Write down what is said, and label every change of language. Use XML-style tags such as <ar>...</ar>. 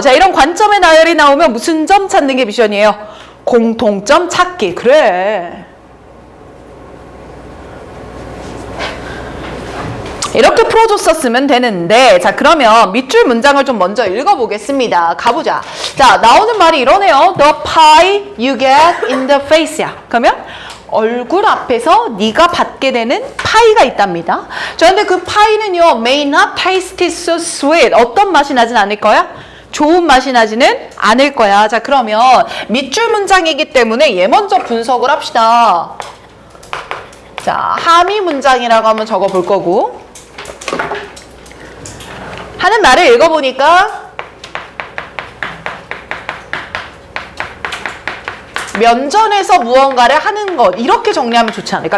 <ko>자, 이런 관점의 나열이 나오면 무슨 점 찾는 게 미션이에요? 공통점 찾기. 그래. 이렇게 풀어줬었으면 되는데, 자, 그러면 밑줄 문장을 좀 먼저 읽어보겠습니다. 가보자. 자, 나오는 말이 이러네요.</ko> <en>The pie you get in the face야.</en> <ko>그러면 얼굴 앞에서 네가 받게 되는 파이가 있답니다. 자, 근데 그 파이는요,</ko> <en>may not taste so sweet.</en> <ko>어떤 맛이 나진 않을 거야? 좋은 맛이 나지는 않을 거야. 자, 그러면 밑줄 문장이기 때문에 얘 먼저 분석을 합시다. 자, 함의 문장이라고 한번 적어볼 거고. 하는 말을 읽어보니까 면전에서 무언가를 하는 것, 이렇게 정리하면 좋지 않을까?</ko>